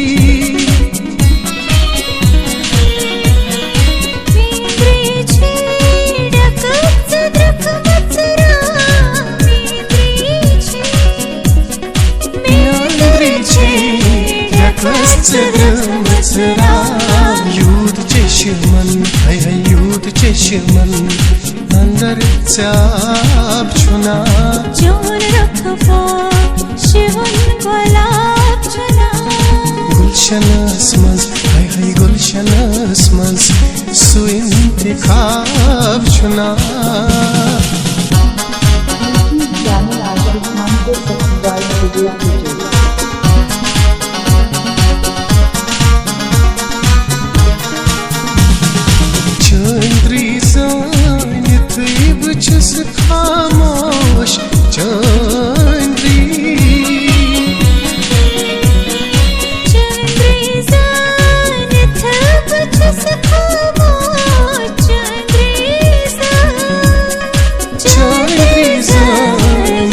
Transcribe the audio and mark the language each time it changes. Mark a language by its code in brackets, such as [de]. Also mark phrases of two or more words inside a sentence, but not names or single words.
[ks] मेंद्री छै डकस द्रख मुसरा मेंद्री छै डकस द्रख मुसरा यूद चेशमन हाय हाय यूद चेशमन अंदर चाप छुना, चोन रखबो शुभन गुलाब छुना, गुलशनस मंज हाय हाय गुलशनस मंज सु इंतखाब छुना। [hi] चैनल आशु खान को सब्सक्राइब जरूर कीजिए। [ks] छुस खामोश चंद्री चंद्री जान थब छुस खामोश चंद्री जान